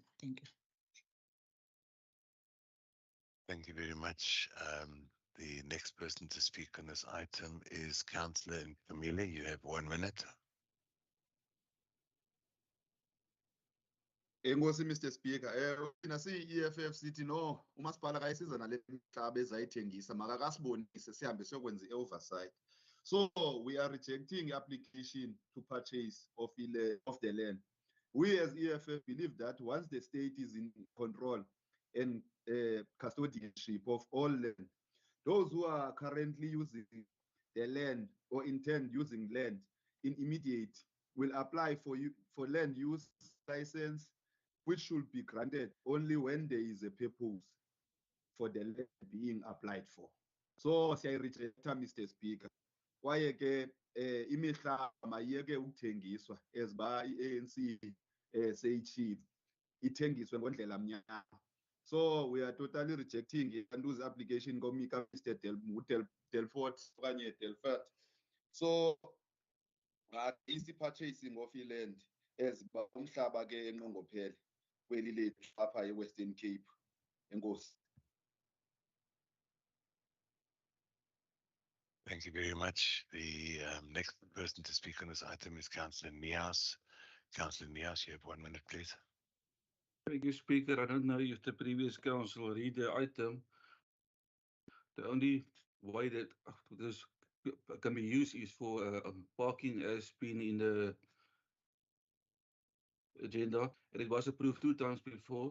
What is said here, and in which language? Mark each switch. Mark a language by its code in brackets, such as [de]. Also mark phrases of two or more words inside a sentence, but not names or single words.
[en] Thank you. Thank you very much. The next person to speak on this item is Councillor Camille. You have 1 minute. [xh] Enkosi Mr Speaker, thina siyi-EFF sithi no umasipala kayisiza nale mihlaba ezayithengisa makakasibonise sihambe siyokwenza i-oversight. [en] So we are rejecting application to purchase of the land. We as EFF believe that once the state is in control and custodianship of all land, those who are currently using the land or intend using land in immediate will apply for land use license, which should be granted only when there is a purpose for the land being applied for. [xh] So siyayirejecta Mr Speaker. Kwaye ke imihlaba mayeke ukuthengiswa as ba i-ANC seyitshilo ithengiswe ngondlela mnyama. [en] So we are totally rejecting Ikandu's application [xh] komika Mr Delfort okanye Delfort. [en] So easy purchasing of land as [xh] umhlaba ke enqongophele kweli lethu apha eWestern Cape. Enkosi. [en] Thank you very much. The next person to speak on this item is Councillor Nias. Councillor Nias, you have 1 minute, please. Thank you, Speaker. I don't know if the previous council read the item. The only way that this can be used is for parking as been in the agenda, and it was approved 2 times before.